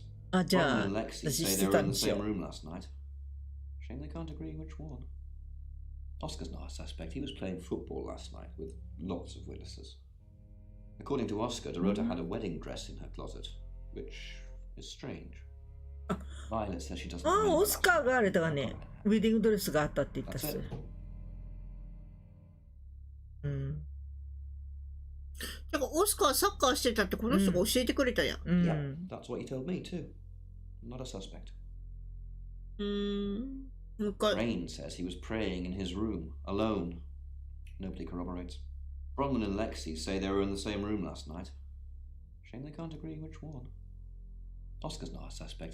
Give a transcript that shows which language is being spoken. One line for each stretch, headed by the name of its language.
Japanese: あ、じゃあ、私してたんですよ。
English: Shame they can't agree which one. Oscar's not a suspect. He was playing football last night with lots of witnesses. According to Oscar, Dorota had a wedding dress in her closet, which is strange. Violet says she doesn't remember.
Japanese: オスカーがあれだがね、ウェディングドレスがあったって言ったっす。だからオスカーサッカーしてたってこの人が教えてくれたやん。
English: Yeah, that's what he told me too. Not a suspect. Rain says he was praying in his room, alone. Nobody corroborates. Bronwyn and Lexi say they were in the same room last night. Shame they can't agree which one. Oscar's not a suspect.